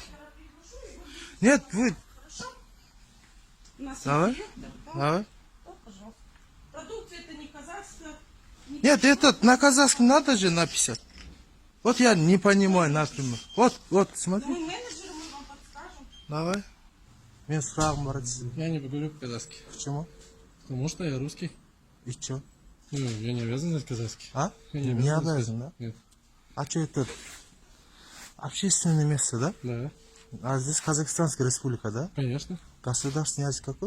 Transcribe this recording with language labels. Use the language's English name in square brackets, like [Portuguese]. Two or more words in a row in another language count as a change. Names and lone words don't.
[Russian] Нет, вы... У нас Давай, есть клиенты, да? давай. Да, пожалуйста. Продукция это не казахская. Нет, это на казахском надо же написать. Вот я не понимаю, например. Вот, смотри. Мы менеджеры, мы вам подскажем. Давай. [Kazakh] Мен сұрағым бар еді сізге. [Russian] Я не говорю по-казахски. Почему? Потому что я русский. И чё? Ну, я не обязан знать казахский. А? Я Не знать обязан, да? казахский. Нет. А что это? Общественное место, да? Да, А здесь Казахстанская республика, да? конечно. Государственный язык какой?